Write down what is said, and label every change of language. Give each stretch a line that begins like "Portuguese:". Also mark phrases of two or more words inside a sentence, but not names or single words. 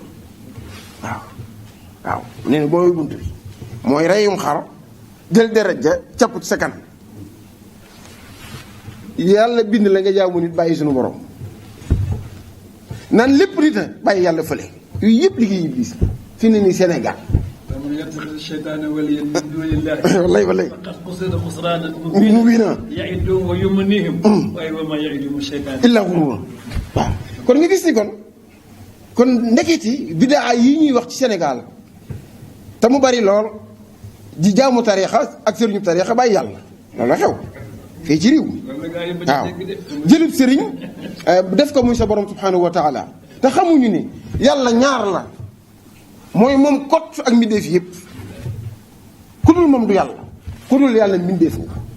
Wolof: waaw nee na booy bunt bi mooy reyum xar jël deret ja capp ci sa kanam yàlla bind la nga jaamu nit bàyyi suñu borom naan lépp nit a bàyyi yàlla fële yooyu yëpp liggéey Iblis fi ne nii Sénégal
Arabic: ومن يتخذ الشيطان وليا من دون الله والله فقد خسر خسرانا مبينا يعدهم ويمنيهم وما يعدهم الشيطان إلا غرورا
Wolof: waaw kon nga gis ni kon ndeketi bidaa yi ñuy wax ci Sénégal te mu bari lool di jaamu tariixa ak sëriñu tariixa bàyyi yàlla loolu la xew fii ci réew waaw jëlub sëriñ def ko muy sa borom
Arabic: سبحانه وتعالى
Wolof: te xamuñu ni yàlla ñaar la mooy moom kot ak mbindeef yëpp ku dul moom du yàlla ku dul yàlla mbindeef nga